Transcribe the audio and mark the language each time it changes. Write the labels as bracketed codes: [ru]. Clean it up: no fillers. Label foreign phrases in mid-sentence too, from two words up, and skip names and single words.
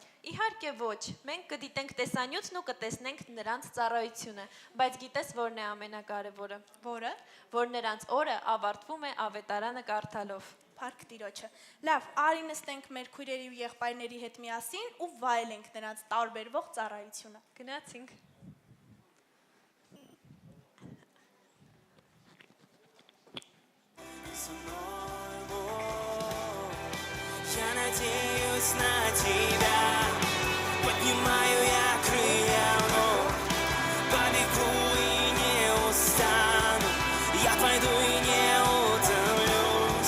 [hy] Իհարկե ոչ, մենք կդիտենք տեսանյութն ու կտեսնենք նրանց ծառայությունը, բայց գիտես որն է ամենակարևորը։ Որը։ Որ նրանց օրը ավարտվում է ավետարանը կարդալով։ Փառք Տիրոջը։ Լավ, արի նստենք մեր քույրերի ու եղբայրների հետ միասին ու վայելենք նրանց տարբերվող ծառայությունը։ Գնացինք։ [ru] Я надеюсь на тебя, поднимаю я крылья вновь, побегу и не устану, я пойду и не утомлюсь.